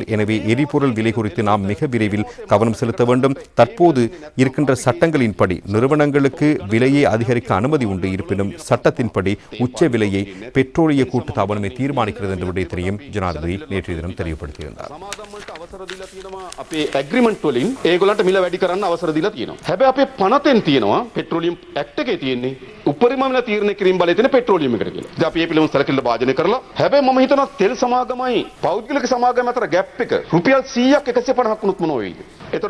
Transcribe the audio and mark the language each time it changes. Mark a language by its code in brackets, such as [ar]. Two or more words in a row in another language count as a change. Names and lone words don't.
[ta] எனவே எரிபொருள் விலை குறித்து நாம் மிக விரைவில் கவனம் செலுத்த வேண்டும். தற்போது இருக்கின்ற சட்டங்களின்படி நிறுவனங்களுக்கு விலையை அதிகரிக்க அனுமதி உண்டு. இருப்பினும் சட்டத்தின்படி உச்ச விலையை பெட்ரோலிய கூட்டுத்தாபனமே தீர்மானிக்கிறது என்று விடயத்தையும் ஜனாதிபதி நேற்றைய தினம் தெளிவுபடுத்தியிருந்தார். [si] අපේ ඇග්‍රීමන්ට් වලින් ඒගොල්ලන්ට මිල වැඩි කරන්න අවසර දීලා තියෙනවා. හැබැයි අපේ පනතෙන් තියෙනවා [en] Petroleum Act [si] එකේ තියෙන්නේ උපරිම මිල තීරණය කිරීම බලය තියෙන පෙට්‍රෝලියම් එකට කියලා. ඉතින් අපි මේ පිළිබඳව සැලකිල්ල භාජනය කරලා හැබැයි මම හිතනවා තෙල් සමාගමයි පෞද්ගලික සමාගම අතර ગેප් එක රුපියල් 100ක් 150ක් වුණොත් මොනව වෙයිද?